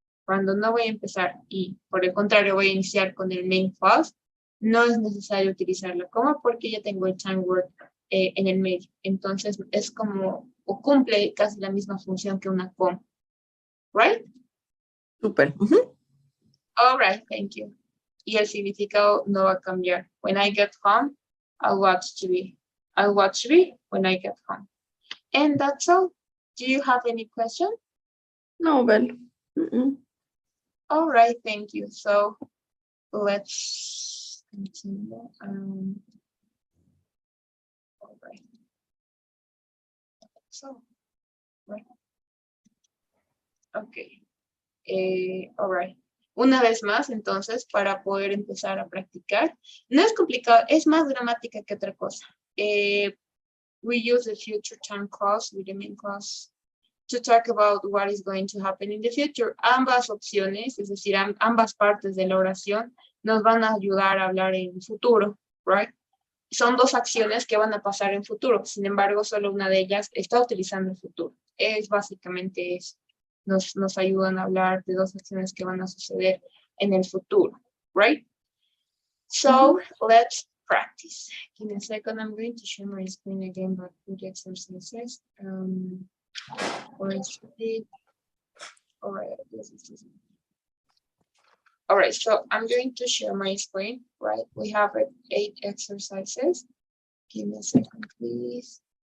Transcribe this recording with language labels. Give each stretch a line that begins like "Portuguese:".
Spanish: Cuando no voy a empezar y por el contrario voy a iniciar con el main clause, no es necesario utilizar la coma porque ya tengo el time word en el medio. Entonces es como, o cumple casi la misma función que una coma.
English: Right?
Spanish: Súper.
English: All right, thank you.
Spanish: Y el significado no va a cambiar.
English: When I get home, I'll watch TV. I'll watch TV when I get home. And that's all. Do you have any question? No, Bel. All right, thank you. So let's continue. All right. So, right. Okay. All right.
Spanish: Una vez más, entonces, para poder empezar a practicar. No es complicado, es más gramática que otra cosa.
English: We use the future time clause with the main clause to talk about what is going to happen in the future.
Spanish: Ambas opciones, es decir, ambas partes de la oración, nos van a ayudar a hablar en futuro, right? Son dos acciones que van a pasar en futuro. Sin embargo, solo una de ellas está utilizando el futuro. Es básicamente eso. Nos ayudan a hablar de dos acciones que van a suceder en el futuro, right?
English: So, let's practice. Give me a second. I'm going to share my screen again, but with the exercises. All right, all right, so I'm going to share my screen, right? We have 8 exercises. Give me a second, please.